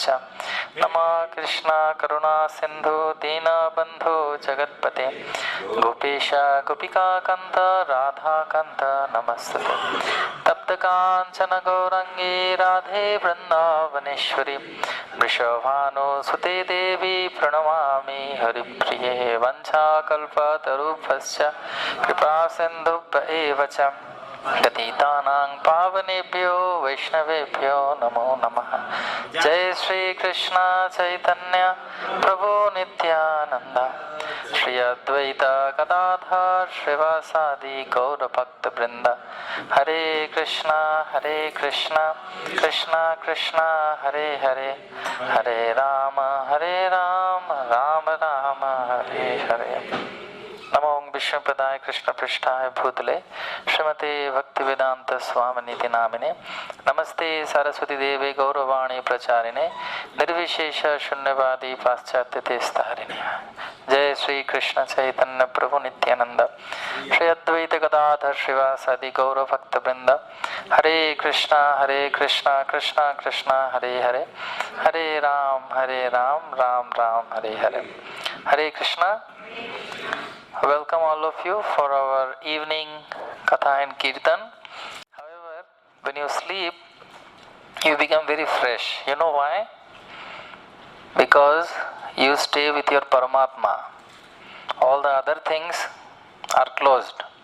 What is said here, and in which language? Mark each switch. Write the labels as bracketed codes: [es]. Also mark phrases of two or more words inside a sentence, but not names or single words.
[sa] नमः कृष्ण करुणा सिन्धु दीनबन्धु जगत्पते गोपेश गोपिकान्त राधाकान्त नमस्तुते तप्तकाञ्चन गौरङ्गी राधे वृन्दावनेश्वरी वृषभानुसुते देवी प्रणमामि हरिप्रिये वञ्चाकल्पतरुभ्यश्च कृपासिन्धुभ्य एव च पतितानां पावनेभ्यो वैष्णवेभ्यो नमो नमः। जय श्री कृष्ण चैतन्य प्रभु नित्यानंद श्री अद्वैत गदाधर श्रीवासादि गौर भक्त वृंद हरे कृष्णा कृष्ण कृष्ण हरे हरे हरे राम राम राम हरे हरे। नमो विष्णुपदाय कृष्ण पृष्ठाय भूतले श्रीमते भक्तिवेदांत स्वामिनिति नामिने नमस्ते सरस्वती देवे गौरवाणी प्रचारिणे निर्विशेष शून्यवादी पाश्चात्य तेस्तारिणे। जय श्री कृष्ण चैतन्य प्रभु नित्यानंद श्री अद्वैत गदाधर श्रीवासादि गौर भक्त वृंद हरे कृष्णा कृष्ण कृष्ण हरे हरे हरे राम राम राम हरे हरे। हरे कृष्णा। [en] Welcome all of you for our evening Katha and Kirtan. However, when you sleep, you become very fresh. You know why? Because you stay with your Paramatma. All the other things are closed.